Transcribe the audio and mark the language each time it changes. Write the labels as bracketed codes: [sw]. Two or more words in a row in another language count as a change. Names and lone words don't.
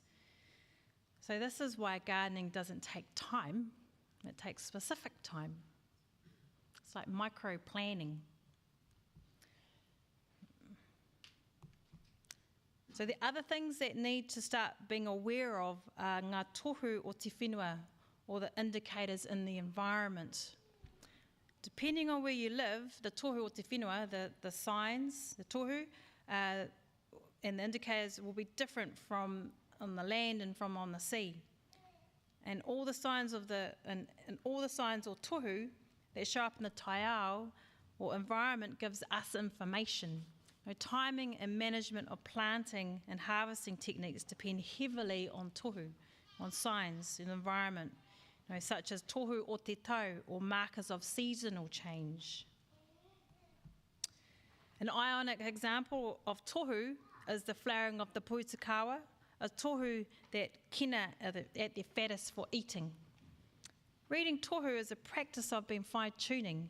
[en] So this is why gardening doesn't take time, it takes specific time. It's like micro-planning. So the other things that need to start being aware of are [mi] ngā tohu o te whenua, [en] or the indicators in the environment. Depending on where you live, the [mi] tohu o te whenua, [en] the signs, the tohu, and the indicators will be different from on the land and from on the sea. And all the signs or tohu that show up in the Taiao or environment gives us information. Timing and management of planting and harvesting techniques depend heavily on tohu, on signs in the environment, such as [mi] tohu o te tau, [en] or markers of seasonal change. An ionic example of tohu is the flowering of the puitakawa, a tohu that kina at their fattest for eating. Reading tohu is a practice of being fine-tuning.